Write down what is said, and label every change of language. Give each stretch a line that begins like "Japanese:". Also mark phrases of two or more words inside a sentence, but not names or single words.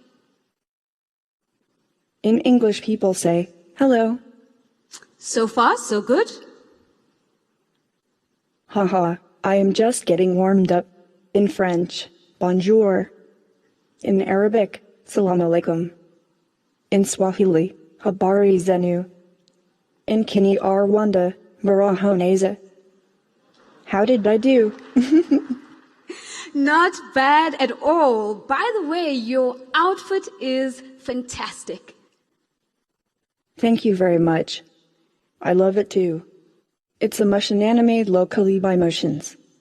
English: In English, people say, hello. So far, so good. Haha, I am just getting warmed up. In French, bonjour. In Arabic,
Arabic: سلام عليكم.
English: In Swahili,
Swahili: habari zenu.
English: In Kinyarwanda,
Kinyarwanda: muraho neza.
English: How did I do? Not bad at all. By the way, your outfit is fantastic. Thank you very much. I love it too. It's a motion anime locally by Motions.